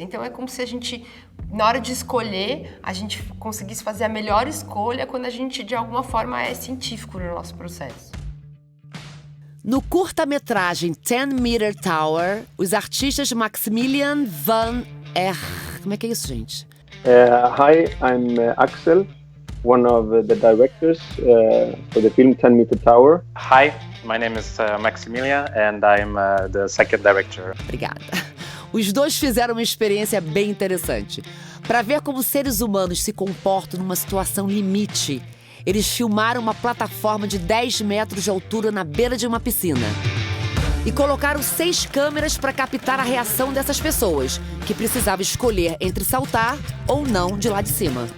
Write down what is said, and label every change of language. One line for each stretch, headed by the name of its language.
Portuguese: Então é como se a gente, na hora de escolher, a gente conseguisse fazer a melhor escolha quando a gente de alguma forma é científico no nosso processo. No curta-metragem 10 Meter Tower, os artistas Maximilian van Como é que é isso, gente?
English: Hi, I'm Axel, one of the directors for the film 10 Meter Tower. Hi, my name is Maximilian and I'm the second director.
Portuguese: Obrigada. Os dois fizeram uma experiência bem interessante. Para ver como seres humanos se comportam numa situação limite, eles filmaram uma plataforma de 10 metros de altura na beira de uma piscina. E colocaram 6 câmeras para captar a reação dessas pessoas, que precisavam escolher entre saltar ou não de lá de cima.